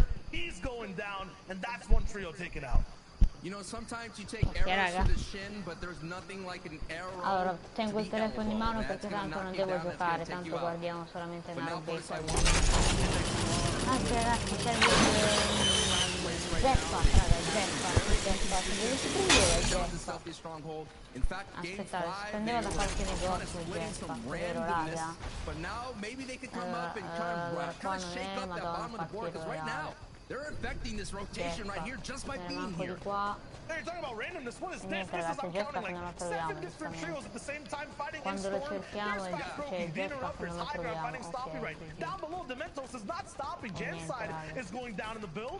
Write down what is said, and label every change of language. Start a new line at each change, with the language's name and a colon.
English: He's going down, and that's one trio taken out. You know, sometimes you take arrows to the shin, but there's nothing like an arrow.
Italian: Allora, tengo il telefono in mano perché tanto non devo giocare, tanto guardiamo solamente una beta. Anzi, ragazzi, serve Zeppa, raga, Zeppa. Dove si prendeva il Zeppa? Aspettate, si prendeva da qualche negozio il Zeppa, vero, raga? Qua non è, madonna, partito reale.
English: They're affecting this rotation right here just by being here. Hey, you're talking about randomness. What is this? This is I'm counting like 7 different trios at the same time fighting in storm. Here's Fat Dino up his high ground fighting Stompy right. Down below, Dementos is not stopping. Jan's side is going down in the build.